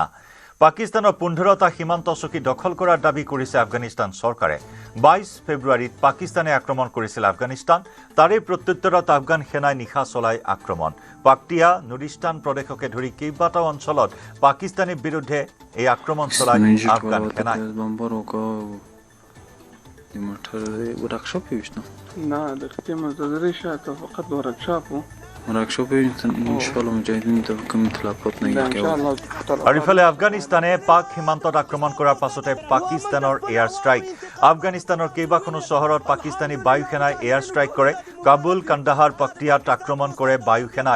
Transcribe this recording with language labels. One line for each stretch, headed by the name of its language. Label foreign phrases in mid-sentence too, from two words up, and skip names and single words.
Assamese: পাকিস্তানৰ 15টা সীমান্ত চকী দখল কৰাৰ দাবী কৰিছে আফগানিস্তান চৰকাৰে। 22 ফেব্ৰুৱাৰীত পাকিস্তানে আক্ৰমণ কৰিছিল আফগানিস্তান। তাৰে প্ৰত্যুত্তৰত আফগান সেনাই নিশা চলাই আক্ৰমণ। পাকটিয়া, নুৰিস্তান প্ৰদেশকে ধৰি কেইবাটাও অঞ্চলত পাকিস্তানীৰ বিৰুদ্ধে এই আক্ৰমণ চলাই আফগান সেনাই।
Arabic: المنتظر وركشوب يشنو؟ لا ده كتير منتظرين شاطر فقط وركشوب
Assamese: আৰু ইফালে আফগানিস্তানে পাক সীমান্তত আক্ৰমণ কৰাৰ পাছতে পাকিস্তানৰ
English: air strike
Assamese: আফগানিস্তানৰ কেইবাখনো চহৰত পাকিস্তানী বায়ু সেনাই
English: air strike
Assamese: কৰে কাবুল কান্দাহাৰ পক্তিয়াত আক্ৰমণ কৰে বায়ু সেনাই